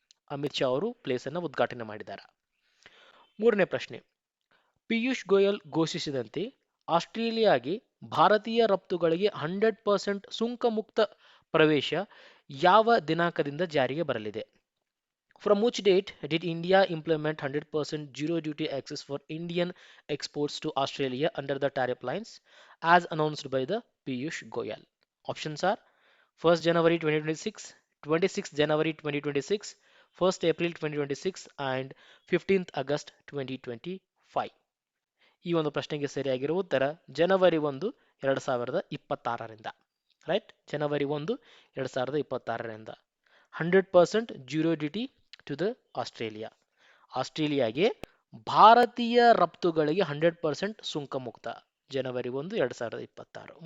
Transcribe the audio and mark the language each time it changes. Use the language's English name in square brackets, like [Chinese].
[Kannada] ಅಮಿತ್ ಶಾ ಅವರು ಪ್ಲೇಸ್ ಅನ್ನು ಉದ್ಘಾಟನೆ ಮಾಡಿದ್ದಾರೆ. ಮೂರನೇ ಪ್ರಶ್ನೆ: ಪಿಯೂಷ್ ಗೋಯಲ್ ಘೋಷಿಸಿದಂತೆ ಆಸ್ಟ್ರೇಲಿಯಾಗೆ ಭಾರತೀಯ ರಫ್ತುಗಳಿಗೆ 100% ಸುಂಕ ಮುಕ್ತ ಪ್ರವೇಶ ಯಾವ ದಿನಾಂಕದಿಂದ ಜಾರಿಗೆ ಬರಲಿದೆ? [English] From which date did India implement 100% zero duty access for Indian exports to Australia under the tariff lines as announced by the Piyush Goyal? Options are 1st January 2026, 26th January 2026, 1st April 2026 and 15th August 2025. [Kannada] ಈ ಒಂದು ಪ್ರಶ್ನೆಗೆ ಸರಿಯಾಗಿರುವ ಉತ್ತರ ಜನವರಿ 1, 2026ರಿಂದ. Right, January 1, 2026ರಿಂದ 100% [English] Zero duty to the Australia. [Kannada] ಆಸ್ಟ್ರೇಲಿಯಾಗೆ ಭಾರತೀಯ ರಫ್ತುಗಳಿಗೆ 100% ಸುಂಕ ಮುಕ್ತ, ಜನವರಿ 1, 2026.